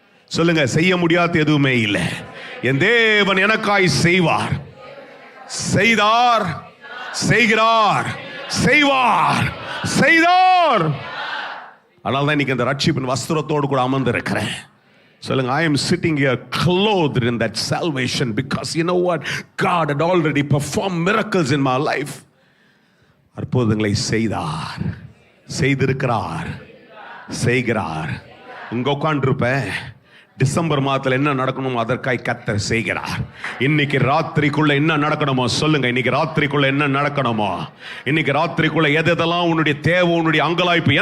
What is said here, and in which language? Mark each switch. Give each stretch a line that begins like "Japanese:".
Tamil: சொல்லுங்க, செய்ய முடியாது எதுவுமே இல்லை. என் தேவன் எனக்காய் செய்வார், செய்தார், செய்கிறார், செய்வார், செய்தார். அதனால தான் இன்னைக்கு அந்த ரட்சிப்பின் வஸ்திரத்தோடு கூட அமர்ந்து இருக்கிறேன். சொல்லுங்க,
English: I am sitting here clothed in that salvation because you know what, God had already performed miracles in my life.
Tamil: அற்புதங்களை செய்தார், செய்திருக்கிறார், செய்கிறார். இங்க உட்கார்ந்திருப்பேன், டிசம்பர் மாதத்தில் என்ன நடக்கணுமோ அதற்காய் கர்த்தர் செய்கிறார். இன்னைக்கு ராத்திரிக்குள்ள என்ன நடக்கணுமோ சொல்லுங்க, இன்னைக்கு ராத்திரிக்குள்ள என்ன நடக்கணுமோ, இன்னைக்கு ராத்திரிக்குள்ள எதெல்லாம் உன்னுடைய தேவை, உன்னுடைய அங்கலாய்ப்பு.